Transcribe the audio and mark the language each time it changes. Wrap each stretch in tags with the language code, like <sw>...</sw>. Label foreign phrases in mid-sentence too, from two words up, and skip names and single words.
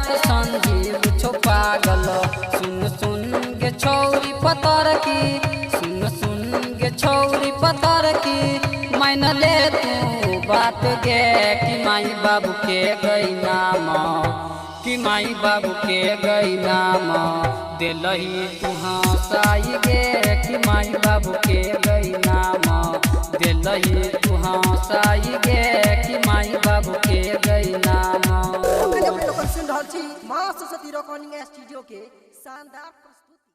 <mai>संजीव छो पागल सुन सुन गे छौरी पतर की सुन गे छौरी पतर की मान ले तू बात गे कि माई बाबू के गईना कि माई बाबू के गईना दिलही तू हंसाई गे कि माई बाबू के गईना दिलही तू हंसाई गे कि माई बाबू के गईना अखन अपने लोगन सुन रहल छी मां सरस्वती</mai> <en>recording studio</en> <mai>के शानदार प्रस्तुति।</mai>